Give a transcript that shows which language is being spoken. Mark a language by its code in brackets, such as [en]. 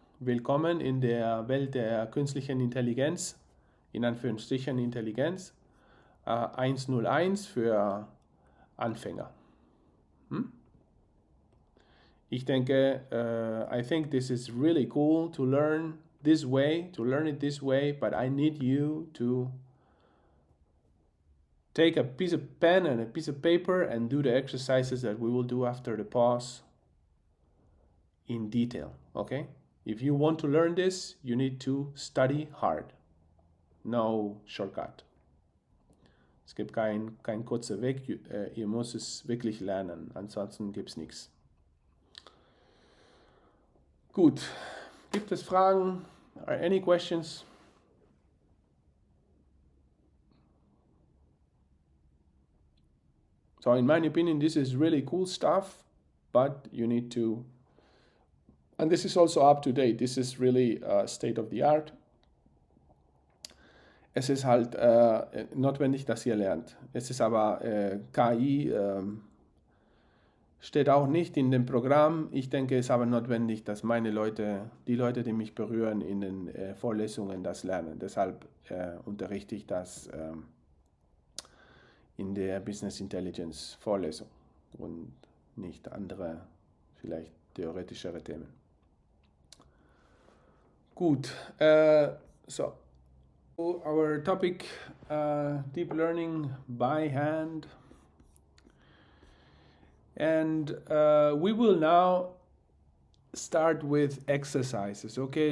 [de] Willkommen in der Welt der künstlichen Intelligenz, in Anführungsstrichen Intelligenz, 101 für Anfänger. Ich denke, [en] I think this is really cool to learn this way, to learn it this way, but I need you to take a piece of pen and a piece of paper and do the exercises that we will do after the pause in detail, okay? If you want to learn this, you need to study hard. No shortcut. [de] Es gibt kein kurzer Weg, ihr müsst es wirklich lernen, ansonsten gibt es nichts. Gut, gibt es Fragen? [en] Are any questions? So in my opinion, this is really cool stuff, but you need to, and this is also up to date. This is really state of the art. [de] Es ist halt notwendig, dass ihr lernt. Es ist aber KI steht auch nicht in dem Programm. Ich denke, es ist aber notwendig, dass meine Leute, die Leute, die mich berühren, in den Vorlesungen das lernen. Deshalb unterrichte ich das in der Business Intelligence Vorlesung und nicht andere, vielleicht theoretischere Themen. [en] Gut, so our topic, deep learning by hand. And we will now start with exercises, okay?